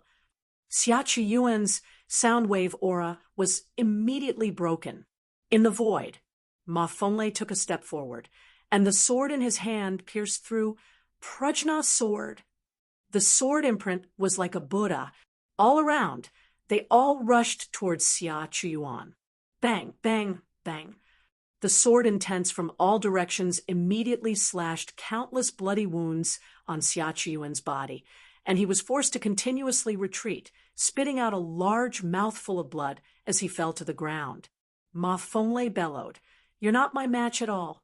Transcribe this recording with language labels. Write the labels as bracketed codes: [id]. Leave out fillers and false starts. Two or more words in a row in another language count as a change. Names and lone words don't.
[en] Xia Chuyuan's sound wave aura was immediately broken. In the void, Ma Fenglei took a step forward, and the sword in his hand pierced through Prajna's sword. The sword imprint was like a Buddha. All around, they all rushed towards Xia Chuyuan. Bang, bang, bang. The sword intents from all directions immediately slashed countless bloody wounds on Xia Chuyuan's body, and he was forced to continuously retreat, spitting out a large mouthful of blood as he fell to the ground. Ma Fenglei bellowed, You're not my match at all.